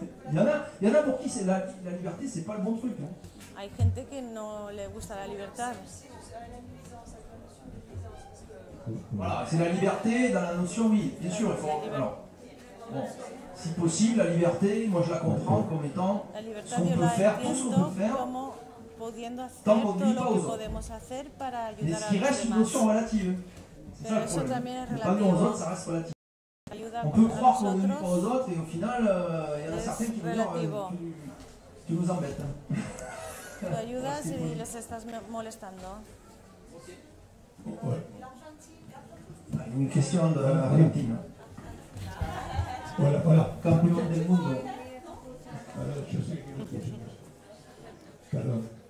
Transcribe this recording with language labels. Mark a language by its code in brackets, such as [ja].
[fr] Il y en a pour qui la liberté, c'est pas le bon truc. [es] Hay gente que no le gusta la libertad. [fr] Voilà, c'est la liberté dans la notion, oui, bien sûr. Il faut, alors, bon, si possible, la liberté, moi je la comprends comme étant ce qu'on peut faire, tout ce qu'on peut faire, tant qu'on ne nuit pas aux autres. Mais ce qui reste une notion relative. C'est ça le problème. Ne pas nuire aux autres, ça reste relatif. On peut croire qu'on ne nuit pas aux autres et au final, il y en a certains qui vont dire tu nous embêtes. [es] Tu ayudas y les estás molestando. [fr] Une question de Argentina. [es] Hola. Campeón del mundo. Yo sé que no escuchamos. Perdón.